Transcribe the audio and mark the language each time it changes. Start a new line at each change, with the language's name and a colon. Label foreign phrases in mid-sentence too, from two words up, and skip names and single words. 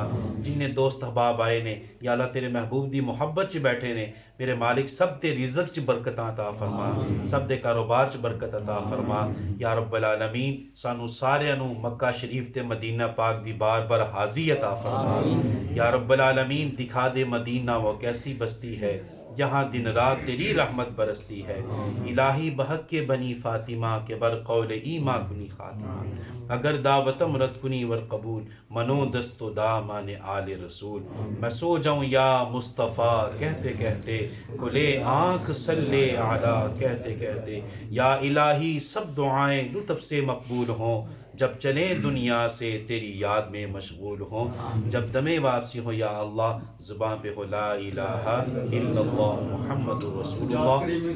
Punjabi: جن دوست احباب آئے نے،
Arabic: یا اللہ
Punjabi: تیرے محبوب دی محبت چ بیٹھے نے، میرے مالک سب تے رزق چ برکت عطا فرما، سب دے کاروبار چ برکت عطا فرما۔
Arabic: یا رب العالمین،
Punjabi: سانو سارے نو مکہ شریف تے مدینہ پاک دی بار بار حاضری عطا فرما۔
Arabic: یا رب العالمین،
Urdu: دکھا دے مدینہ وہ کیسی بستی ہے جہاں دن رات تیری رحمت برستی ہے،
Persian: الہی بحق کے بنی فاطمہ کے بر قول ایماں کنی خاتمہ، اگر دعوتم رد کنی ور قبول، منو دست و دامان آل رسول،
Urdu: میں سو جاؤں یا مصطفیٰ کہتے کہتے، کھلے آنکھ صلی اعلیٰ کہتے کہتے، یا الہی سب دعائیں لطف سے مقبول ہوں، جب چلیں دنیا سے تیری یاد میں مشغول ہوں، جب دم واپسی ہو یا اللہ زبان پہ ہو
Arabic: لا الہ الا اللہ محمد رسول اللہ۔